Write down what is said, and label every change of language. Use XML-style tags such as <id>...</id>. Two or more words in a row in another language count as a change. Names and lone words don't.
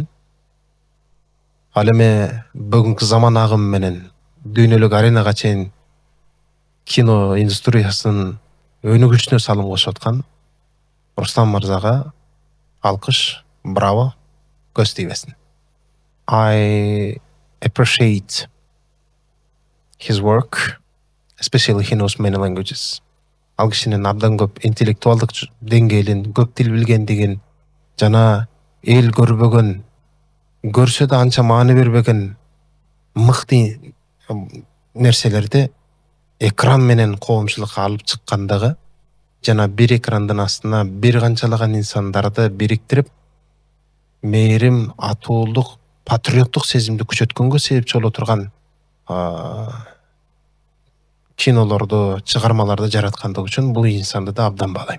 <ky>Ал эми бүгүнкү заман агымы менен дүйнөлүк аренага чейин кино индустриясынын өнүгүшүнө салым кошуп аткан Руслан мырзага алкыш, браво, көз тийбесин.</ky> <en>I appreciate his work, especially he knows many languages.</en> <ky>Ал кишинин абдан көп интеллектуалдык деңгээлин, көп тил билгендигин жана эл көрбөгөн, көрсө да анча маани бербеген мыкты нерселерди экран менен коомчулукка алып чыккандыгы жана бир экрандын астына бир канчалаган инсандарды бириктирип, мээрим, атуулук, патриоттук сезимди күчөткөнгө себепчи боло турган кинолорду, чыгармаларды жараткандыгы үчүн бул инсанды да абдан баалайм.</ky>